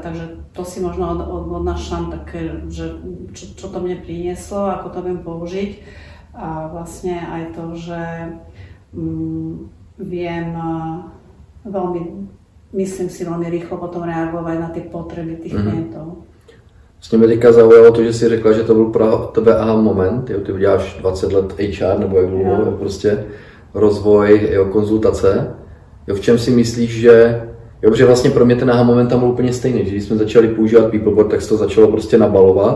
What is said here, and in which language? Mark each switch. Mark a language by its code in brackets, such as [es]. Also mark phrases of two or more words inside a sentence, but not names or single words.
[sk] Takže to si možno odnášam také, že čo to mne prinieslo, ako to viem použiť. A vlastne aj to, že viem veľmi, myslím si, veľmi rýchlo potom reagovať na tie potreby tých klientov. [cs] Vlastně mě teďka zaujalo to, že jsi řekla, že to byl pro tebe aha moment, jo, ty uděláš 20 let HR nebo jak dlouho, prostě rozvoj, jo, konzultace. Jo, v čem si myslíš, že jo, protože vlastně pro mě ten aha moment tam byl úplně stejný, že když jsme začali používat Peopleboard, tak se to začalo prostě nabalovat.